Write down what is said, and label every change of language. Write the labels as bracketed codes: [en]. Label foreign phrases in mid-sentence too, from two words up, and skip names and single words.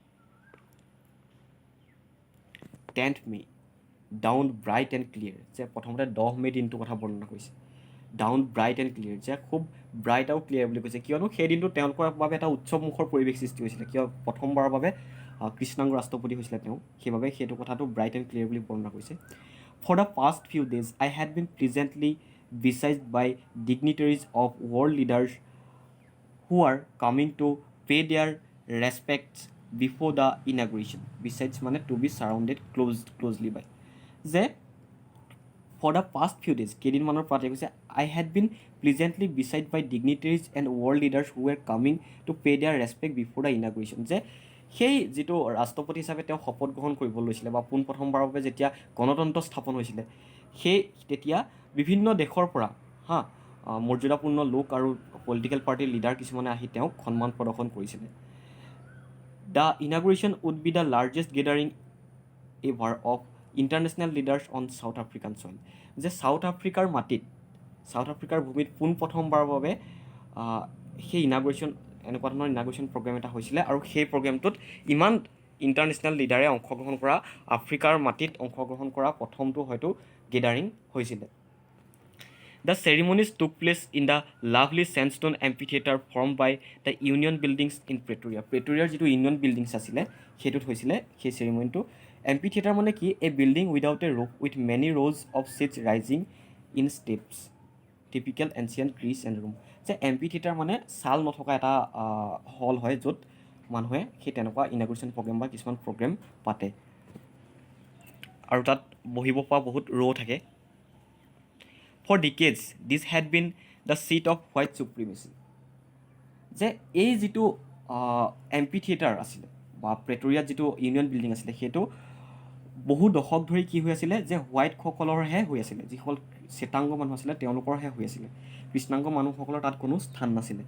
[en] 10th May, dawn bright and clear. [as] যে প্ৰথমতে 10 মে' দিনটোৰ কথা বৰ্ণনা কৰিছে, [en] dawn bright and clear, [as] যে খুব ব্ৰাইট আৰু ক্লিয়াৰ বুলি কৈছে, কিয়নো সেই দিনটো তেওঁলোকৰ বাবে এটা উৎসৱমুখৰ পৰিৱেশ সৃষ্টি হৈছিলে, কিয় প্ৰথমবাৰৰ বাবে কৃষ্ণাংগ ৰাষ্ট্ৰপতি হৈছিলে তেওঁ, সেইবাবে সেইটো কথাটো [en] bright and clear [as] বুলি বৰ্ণনা কৰিছে। [en] For the past few days, I had been pleasantly besieged by dignitaries of world leaders who are coming to pay their respects before the inauguration. Besides মানে to be surrounded closely by। যে for the past few days, [as] কেইদিনমানৰ পৰা কৈছে, [en] I had been pleasantly besieged by dignitaries and world leaders who were coming to pay their respect before the inauguration। [as] যে সেই যিটো ৰাষ্ট্ৰপতি হিচাপে তেওঁ শপত গ্ৰহণ কৰিব লৈছিলে বা পোনপ্ৰথমবাৰৰ বাবে যেতিয়া গণতন্ত্ৰ স্থাপন হৈছিলে, তেতিয়া বিভিন্ন দেশৰ পৰা মৰ্যাদাপূৰ্ণ লোক আৰু [en] political party's leader [as] কিছুমানে আহি তেওঁক সন্মান প্ৰদৰ্শন কৰিছিলে। [en] the inauguration would be the largest gathering ever of international leaders on South African soil. [as] যে চাউথ আফ্ৰিকাৰ মাটিত, চাউথ আফ্ৰিকাৰ ভূমিত পোনপ্ৰথমবাৰৰ বাবে সেই এনেকুৱা ধৰণৰ [en] inauguration program [as] এটা হৈছিলে, আৰু সেই প্ৰগ্ৰেমটোত ইমান [en] international leaders [as] অংশগ্ৰহণ কৰা, আফ্ৰিকাৰ মাটিত অংশগ্ৰহণ কৰা প্ৰথমটো হয়তো গেডাৰিং হৈছিলে। [en] The ceremonies took place in the lovely sandstone amphitheater formed by the Union Buildings in Pretoria। [as] প্ৰেটৰিয়াৰ যিটো ইউনিয়ন বিল্ডিংছ আছিলে সেইটোত হৈছিলে সেই চেৰিমনিটো। [en] এম্পিথিয়েটাৰ [as] মানে কি, [en] a building without a roof with many rows of seats rising in steps typical ancient Greece and Rome. [as] যে এম্পিথিয়েটাৰ মানে ছাল নথকা এটা হল হয়, য'ত মানুহে সেই তেনেকুৱা [en] inauguration program [as] বা কিছুমান প্ৰগ্ৰেম পাতে, আৰু তাত বহিব পৰা বহুত ৰ' থাকে। [en] For decades, this had been the seat of white supremacy। [as] যে এই যিটো এম্পিথিয়েটাৰ আছিলে বা প্ৰেটৰিয়াত যিটো ইউনিয়ন বিল্ডিং আছিলে, সেইটো বহু দশক ধৰি কি হৈ আছিলে, যে হোৱাইটসকলৰহে হৈ আছিলে, যিসকল চেতাংগ মানুহ আছিলে তেওঁলোকৰহে হৈ আছিলে, কৃষ্ণাংগ মানুহসকলৰ তাত কোনো স্থান নাছিলে।